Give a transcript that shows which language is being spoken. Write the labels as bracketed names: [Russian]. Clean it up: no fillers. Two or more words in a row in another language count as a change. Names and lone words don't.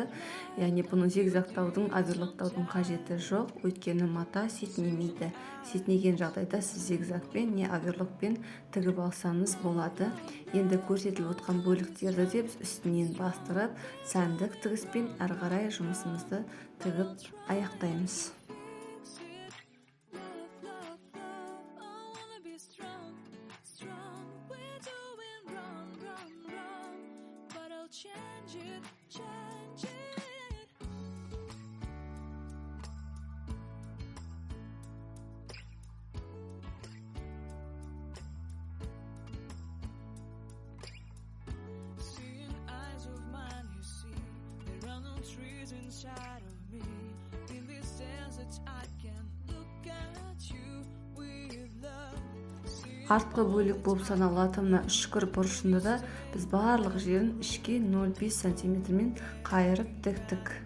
[Kazakh] Яғни бұны зигзагтаудың, оверлоктаудың қажеті жоқ, өйткені мата сетінемейді. Сетінеген жағдайда сіз зигзагпен не оверлокпен тігіп алсаңыз болады. Енді көрсетіліп отқан бөліктерді де біз үстінен бастырып, сәндік тігіспен әрі қарай жұмысымызды тігіп аяқтаймыз. [English] Change it, change it. Seeing eyes of mine, you see, there are no trees inside of me. In this desert, I can look at you with love. [Kazakh] Артқы бөлік болып саналатын үшкір бұрышында да біз барлық жерін ішке 0,5 сантиметрмен қайырып тіктік.